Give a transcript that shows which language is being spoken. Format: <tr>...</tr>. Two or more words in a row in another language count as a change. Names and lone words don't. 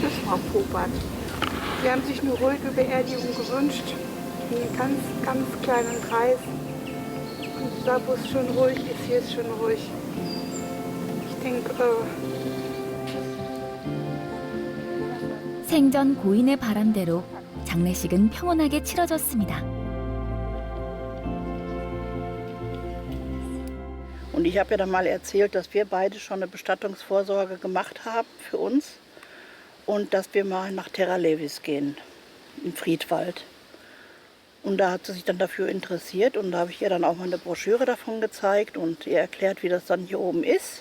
<de>Frau Popert. Wir haben sich eine ruhige Beerdigung gewünscht, in einem ganz, ganz kleinen Kreis. Und da, wo es schon ruhig ist, hier ist schon ruhig. Ich denke,</de> <ko>생전 고인의 바람대로 장례식은 평온하게 치러졌습니다.</ko> <de>Und ich habe ja dann mal erzählt, dass wir beide schon eine Bestattungsvorsorge gemacht haben für uns und dass wir mal nach Terra Levis gehen, im Friedwald. Und da hat sie sich dann dafür interessiert und da habe ich ihr dann auch mal eine Broschüre davon gezeigt und ihr erklärt, wie das dann hier oben ist.</de>